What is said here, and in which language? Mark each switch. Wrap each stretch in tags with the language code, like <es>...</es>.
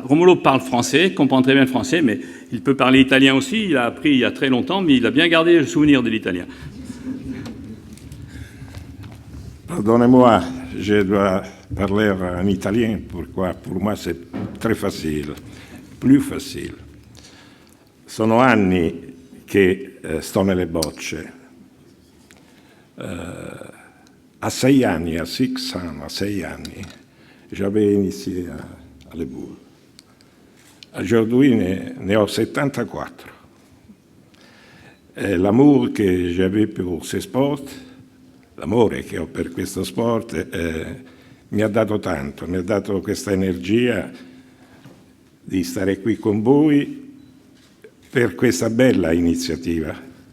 <fr>Romolo parle français, comprend très bien le français, mais il peut parler italien aussi. Il a appris il y a très longtemps, mais il a bien gardé le souvenir de l'italien. Pardonnez-moi, je dois parler en italien. Pourquoi? Pour moi, c'est très facile, plus facile.</fr> <it>Sono anni che sto nelle bocce.</it> <fr>À 6</fr> <it>anni,</it> <fr>à 6 ans, à 6 anni, j'avais initié à les boules. Aujourd'hui,</fr> <it>ne ho 74.</it> <fr>L'amour che j'avais pour ce sport,</fr> <it>l'amore che ho per questo sport, mi ha dato tanto, mi ha dato questa energia di stare qui con voi per questa bella iniziativa.</it>